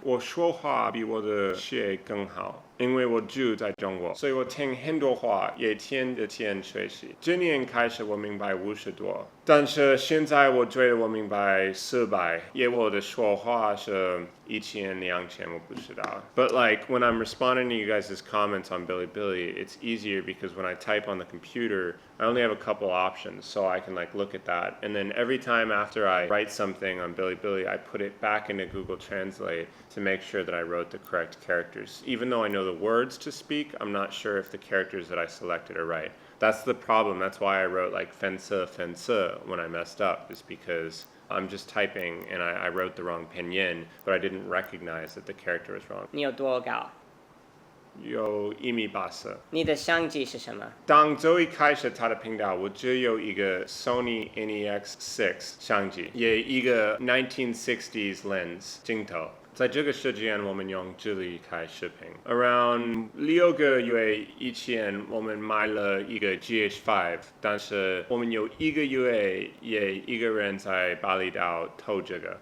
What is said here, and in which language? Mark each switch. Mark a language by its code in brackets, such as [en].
[zh] 我说话比我的写更好，因为我住在中国，所以我听很多话，也天天学习。今年开始我明白50多，但是现在我觉得我明白400，因为我的说话是1000、2000，我不知道。 [en] But like when I'm responding to you guys' comments on Bilibili, it's easier because when I type on the computer, I only have a couple options, so I can like look at that. And then every time after I write something on Bilibili, I put it back into Google Translate to make sure that I wrote the correct characters. Even though I know the words to speak, I'm not sure if the characters that I selected are right. That's the problem. That's why I wrote like fence when I messed up, is because I'm just typing and I wrote the wrong pinyin, but I didn't recognize that the character was wrong. [zh] 你有多高？有1.84米。你的相机是什么？当Zoey开始他的频道，我只有一个 Sony NEX6 相机，也一个 1960s lens 镜头。在这个时间，我们用这里开视频。Around 6个月以前，我们买了一个 GH5， 但是我们有1个月也一个人在巴厘岛偷这个。